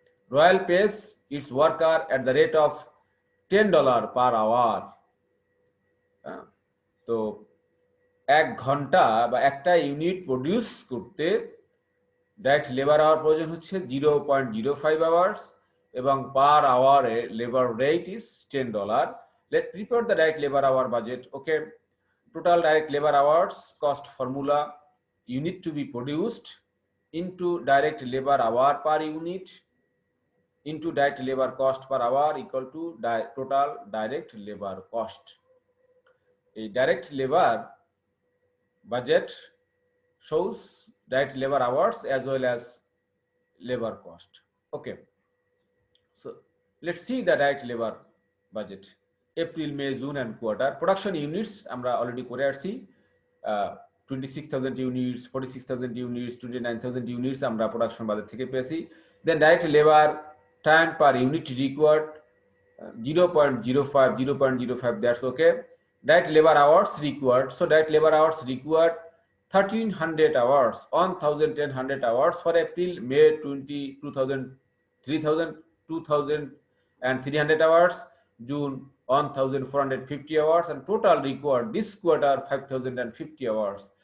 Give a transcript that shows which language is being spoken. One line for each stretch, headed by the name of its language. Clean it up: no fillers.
English: Royal pays its worker at the rate of $10 per hour.
Bangla: তো 1 ঘন্টা বা একটা ইউনিট প্রডিউস করতে ডাইরেক্ট লেবার আওয়ার প্রয়োজন হচ্ছে 0.05 আওয়ার্স এবং পার আওয়ারে labour rate is $10.
English: Let's prepare the direct labor hour budget. Okay, total direct labor hours cost formula: unit to be produced into direct labor hour per unit into direct labor cost per hour equal to total direct labor cost. A direct labor budget shows direct labor hours as well as labor cost. Okay, so let's see the direct labor budget. April, May, June and quarter.
Bangla: Production units আমরা already করে আসছি, 26,000 units, 46,000 units, 29,000 units আমরা production বাজার থেকে পেয়েছি।
English: Then direct labor time per unit required 0.05, 0.05, that's okay. Direct labor hours required, so direct labor hours required 1,300 hours, 1,100 hours for April, May 2,000, 3,000, 2,300 hours, June 1,450 hours, and total required this quarter 5,050 hours.